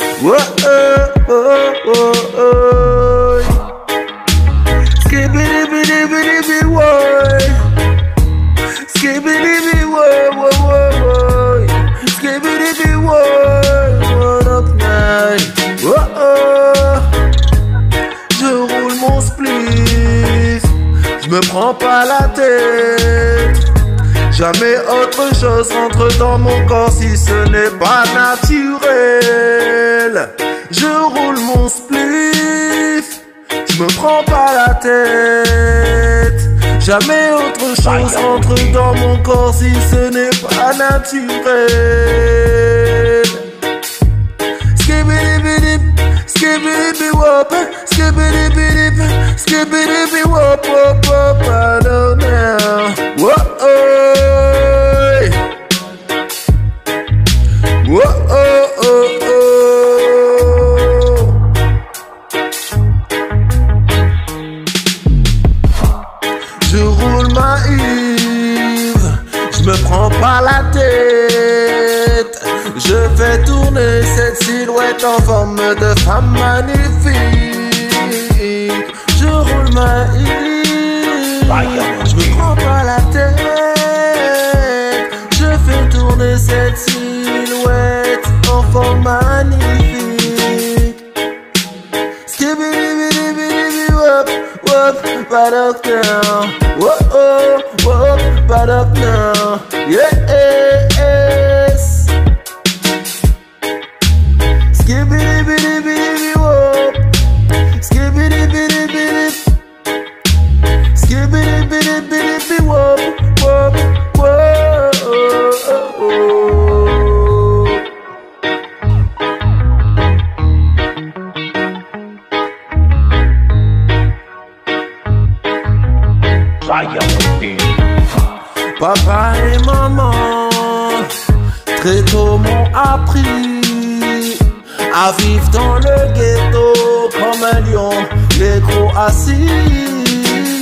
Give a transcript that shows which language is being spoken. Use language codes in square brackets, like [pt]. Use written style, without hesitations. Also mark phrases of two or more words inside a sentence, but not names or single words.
[en] Whoa, skibbity-bitty-bitty, whoa. Skibbity-bitty, whoa, skibbity-bitty, whoa, what up now. Whoa, [fr] je roule mon spliff. Je me prends pas la tête. Jamais autre chose rentre dans mon corps si ce n'est pas naturel. Je roule mon spliff. Je me prends pas la tête. Jamais autre chose rentre dans mon corps si ce n'est pas naturel. Skibbidi-bidi, skibbidi-bi-wop, skibbidi-bidi, skibbidi-bi-wop, wop, wop, [en] I don't know. Whoa, [fr] je roule ma Yves, je me prends pas la tête. Je fais tourner cette silhouette en forme de femme magnifique. Je roule ma Yves, je me prends pas la tête. Je fais tourner cette silhouette en forme magnifique. Skibbidi-bidi-bidi, wop, wop, [en] right up now. Whoa, whoop, right up now. Yes. Skibbidi-bidi-bidi, wop. Skibbidi-bidi-bidi. Skibbidi-bidi-bidi, wop, wop, wop. [fr] Papa et maman, très tôt m'ont appris à vivre dans le ghetto comme un lion, les gros assis.